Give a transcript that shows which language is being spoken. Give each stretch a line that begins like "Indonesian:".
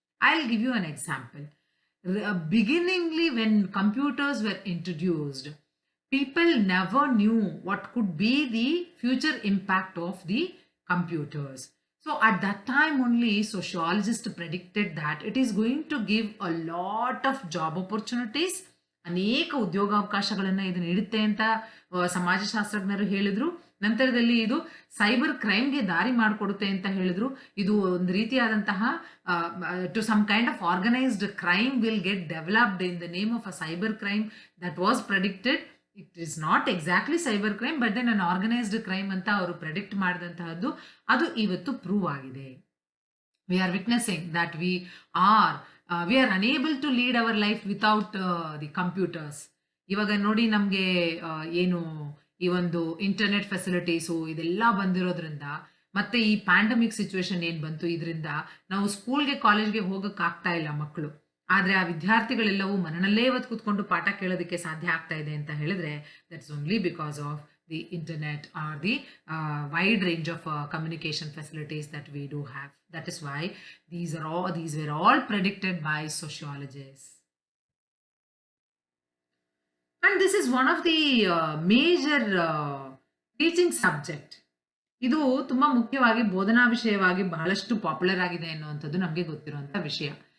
English: I will give you an example. Beginningly when computers were introduced, people never knew what could be the future impact of the computers. So at that time only, sociologists predicted that it is going to give a lot of job opportunities.
Kannada: ಅನೇಕ ಉದ್ಯೋಗಾವಕಾಶಗಳನ್ನು ಇದು ನೀಡುತ್ತೆ ಅಂತ ಸಮಾಜಶಾಸ್ತ್ರಜ್ಞರು ಹೇಳಿದ್ರು. ನಂತರದಲ್ಲಿ ಇದು cyber ಕ್ರೈಮ್ಗೆ ದಾರಿ ಮಾಡಿಕೊಡುತ್ತೆ ಅಂತ ಹೇಳಿದ್ರು. ಇದು ಒಂದು ರೀತಿಯಾದಂತಹ
English: To some kind of organised crime will get developed in the name of a cyber crime that was predicted. It is not exactly cyber crime, but then an organised crime
Kannada: ಅಂತ ಅವರು predict ಮಾಡಿದಂತಹದ್ದು ಅದು ಇವತ್ತು prove ಆಗಿದೆ.
English: We are witnessing that we are unable to lead our life without the computers.
Kannada: ಇವಾಗ ನೋಡಿ, ನಮಗೆ ಏನು ಈ ಒಂದು ಇಂಟರ್ನೆಟ್ ಫೆಸಿಲಿಟೀಸು ಇದೆಲ್ಲ ಬಂದಿರೋದ್ರಿಂದ, ಮತ್ತೆ ಈ ಪ್ಯಾಂಡಮಿಕ್ ಸಿಚುವೇಶನ್ ಏನು ಬಂತು, ಇದರಿಂದ ನಾವು ಸ್ಕೂಲ್ಗೆ ಕಾಲೇಜ್ಗೆ ಹೋಗಕ್ಕಾಗ್ತಾ ಇಲ್ಲ ಮಕ್ಕಳು. ಆದರೆ ಆ ವಿದ್ಯಾರ್ಥಿಗಳೆಲ್ಲವೂ ಮನೆಯಲ್ಲೇ ಇವತ್ತು ಕೂತ್ಕೊಂಡು ಪಾಠ ಕೇಳೋದಕ್ಕೆ ಸಾಧ್ಯ ಆಗ್ತಾ ಇದೆ ಅಂತ ಹೇಳಿದ್ರೆ,
English: That's only because of the internet or the wide range of communication facilities that we do have. That is why these were all predicted by sociologists. And this is one of the major teaching subject.
Kannada: ಇದು ತುಂಬಾ ಮುಖ್ಯವಾಗಿ ಬೋಧನಾ ವಿಷಯವಾಗಿ ಬಹಳಷ್ಟು popular ಆಗಿದೆ ಅನ್ನುವಂಥದ್ದು ನಮಗೆ ಗೊತ್ತಿರುವಂತಹ ವಿಷಯ.